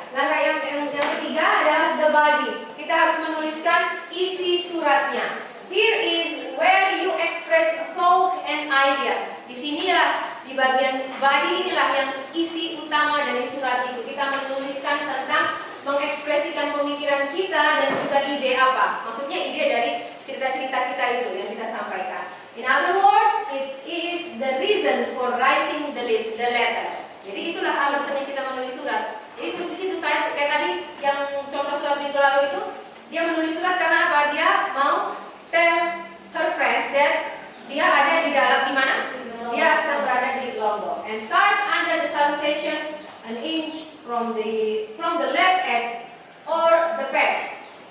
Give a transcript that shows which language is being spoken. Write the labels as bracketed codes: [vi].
[id] Langkah yang ketiga adalah the body. Kita harus menuliskan isi suratnya. [en] Here is where you express thought and ideas. [id] Di sinilah, di bagian body inilah yang isi utama dari surat itu. Kita menuliskan tentang mengekspresikan pemikiran kita dan juga ide apa. Maksudnya ide dari cerita-cerita kita itu yang kita sampaikan. [en] In other words, it is the reason for writing the letter. [id] Jadi itulah alasannya kita menulis surat. Jadi terus di situ saya kayak tadi yang contoh surat minggu lalu itu, dia menulis surat karena apa? Dia mau [en] tell her friends that [id] dia ada di dalam di mana? Dia sedang berada di Lombok. [en] And start under the salutation an inch from the left edge or the page.